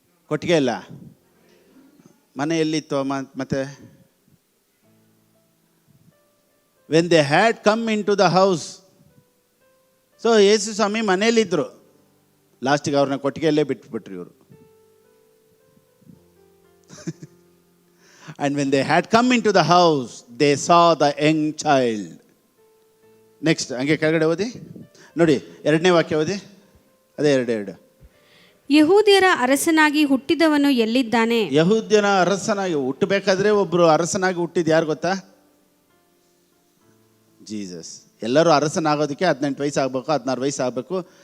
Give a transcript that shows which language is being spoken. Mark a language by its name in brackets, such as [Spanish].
[Kannada] ಕೊಟ್ಟಿಗೆ ಇಲ್ಲ, ಮನೆ ಎಲ್ಲಿತ್ತು? ಮತ್ತೆ [English] When they had come into the house. [Kannada] So ಯೇಸು ಸ್ವಾಮಿ ಮನೆಯಲ್ಲಿದ್ದರು. ಲಾಸ್ಟಿಗೆ ಅವ್ರನ್ನ ಕೊಟ್ಟಿಗೆಯಲ್ಲೇ ಬಿಟ್ಬಿಟ್ರು ಇವರು. [English] And when they had come into the house, they saw the young child. [Kannada] Next, ಹಂಗೆ ಕೆಳಗಡೆ ಓದಿ ನೋಡಿ, 2ನೇ ವಾಕ್ಯ ಓದಿ. ಅದೇ 2. ಯಹೂದ್ಯರ ಅರಸನಾಗಿ ಹುಟ್ಟಿದವನು ಎಲ್ಲಿದ್ದಾನೆ? ಯಹೂದ್ಯನ ಅರಸನಾಗಿ ಹುಟ್ಟಬೇಕಾದ್ರೆ ಒಬ್ಬರು ಅರಸನಾಗಿ ಹುಟ್ಟಿದ್ದು ಯಾರು ಗೊತ್ತಾ? ಜೀಸಸ್. ಎಲ್ಲರೂ ಅರಸನಾಗೋದಕ್ಕೆ 18 ವಯಸ್ಸು ಆಗಬೇಕು, 16 ವಯಸ್ಸು ಆಗಬೇಕು.